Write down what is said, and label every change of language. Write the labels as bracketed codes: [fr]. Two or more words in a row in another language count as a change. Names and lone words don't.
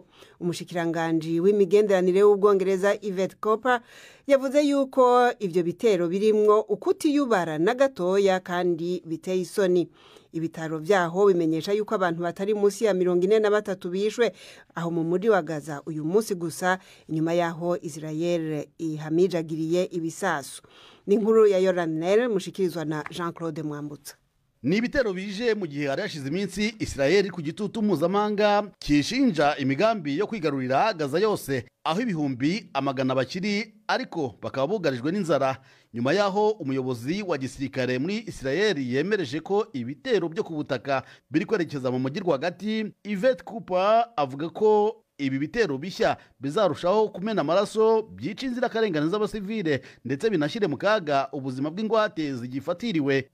[rn] Umushikiranganje w'imigenderanire w'Ubwongereza Yvette Cooper yavuze yuko ivyo bitero birimwo ukutiyubara na gatoya kandi biteye isoni. Ibitaro vyaho bimenyesha yuko abantu batari munsi ya 43 bishwe aho mu muji wa Gaza uyu munsi gusa, inyuma yaho Israel ihamijagiriye ibisasu. Ni inkuru ya Yoranel mushikirizwa na Jean-Claude Mwambutsa. Ni ibitero bije mu gihe hari hashize iminsi Israel ku gitutu mpuzamahanga kishinja imigambi yo kwigarurira Gaza yose, aho ibihumbi amagana bakiri ariko bakaba bugarijwe n'inzara. [rw] Nyuma yaho umuyobozi wa gisirikare muri Israel yemereje ko ibitero byo kubutaka biri kwerekeza mu mujyi rwagati, Yvette Cooper avuga ko ibi bitero bishya bizarushaho kumena amaraso, byica inzirakarengane z'abasivile ndetse binashyire mu kaga ubuzima bw'ingwate zigifatiriwe.